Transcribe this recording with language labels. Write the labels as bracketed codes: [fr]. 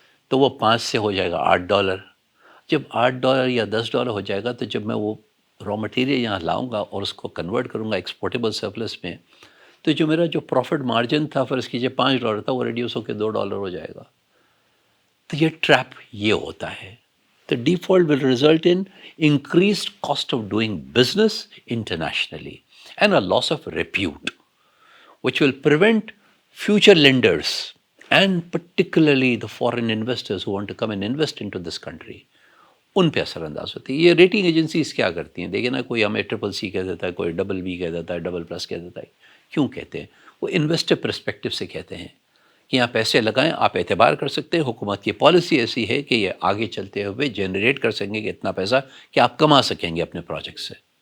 [ur] تو وہ 5 سے ہو جائے گا $8. جب $8 یا $10 ہو جائے گا، تو جب میں وہ را مٹیریل یہاں لاؤں گا اور اس کو کنورٹ کروں گا ایکسپورٹیبل سرپلس میں، تو جو میرا جو پروفٹ مارجن تھا، فرض کیجیے $5 تھا، وہ ریڈیوس ہو کے $2 ہو جائے گا. تو یہ ٹریپ یہ ہوتا ہے. [en] The default will result in increased cost of doing business internationally and a loss of repute, which will prevent future lenders and particularly the foreign investors who want to come and invest into this country. [ur] ان پہ اثر انداز ہوتی ہے. یہ rating agencies کیا کرتی ہیں؟ دیکھیں نا، کوئی ہمیں CCC کہہ دیتا ہے، کوئی BB کہہ دیتا ہے، BB+ کہہ دیتا ہے. کیوں کہتے ہیں؟ وہ انویسٹر پرسپیکٹو سے کہتے ہیں کہ یہاں پیسے لگائیں، آپ اعتبار کر سکتے ہیں. حکومت کی پالیسی ایسی ہے کہ یہ آگے چلتے ہوئے جنریٹ کر سکیں گے اتنا پیسہ کہ آپ کما سکیں گے اپنے پروجیکٹ سے.